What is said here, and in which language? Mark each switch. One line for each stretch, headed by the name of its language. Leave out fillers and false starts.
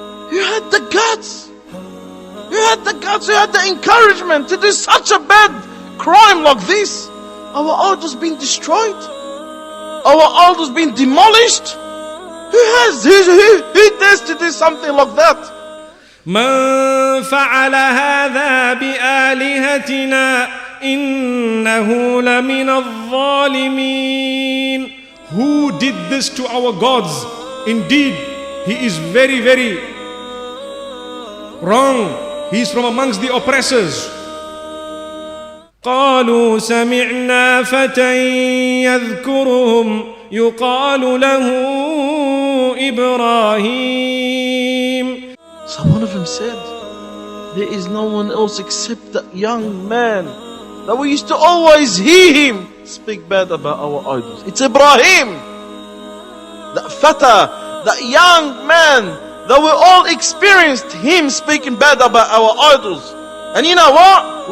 English: Who had the guts? Who had the guts? Who had the encouragement to do such a bad crime like this? Our idols being destroyed? Our idols being demolished? Who dares to do something like that?
Arabic: من فعل هذا بآلهتنا إنه لمن الظالمين.
English: Who did this to our gods? Indeed, he is very, very wrong. He is from amongst the oppressors.
Arabic: قالوا سمعنا فتى يذكرهم يقال له إبراهيم.
English: So one of them said, there is no one else except that young man that we used to always hear him speak bad about our idols. It's Ibrahim, that fata, that young man that we all experienced him speaking bad about our idols. And you know what?